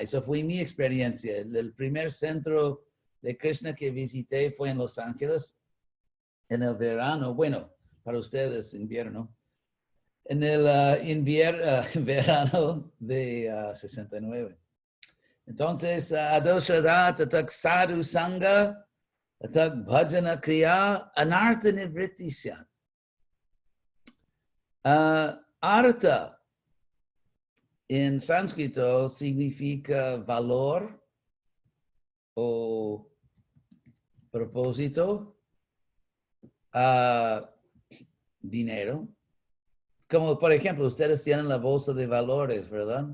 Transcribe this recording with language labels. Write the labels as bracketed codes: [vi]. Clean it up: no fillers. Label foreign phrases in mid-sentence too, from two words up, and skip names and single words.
[es] Eso fue mi experiencia. El primer centro de Krishna que visité fue en Los Ángeles en el verano. Bueno, para ustedes invierno. En el verano de 69. Entonces, [sa] आदौश्रद्धा ततः साधु सङ्ग ततः भजन क्रिया अनर्थ निवृत्ति स्यात्. [es] Artha en sánscrito significa valor o propósito, dinero. Como por ejemplo, ustedes tienen la bolsa de valores, ¿verdad?